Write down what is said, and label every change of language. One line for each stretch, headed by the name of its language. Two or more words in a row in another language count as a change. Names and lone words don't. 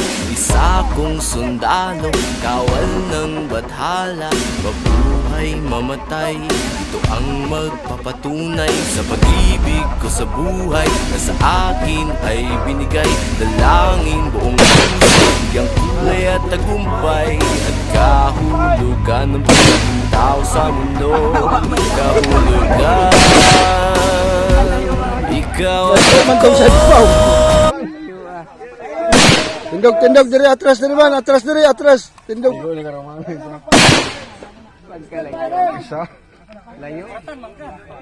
Filipino: Isa kong sundalo, kawal ng bathala, mabuhay mamatay, ito ang magpapatunay sa pag-ibig ko sa buhay na sa akin ay binigay. Dalangin buong puso, bigyan kulay at tagumpay at kahulugan ng tao sa mundo. Kahulugan, ikaw at ako.
Hiligaynon: Tindog diri atras diri man, atras diri atras. Tindog. Isa. Layo.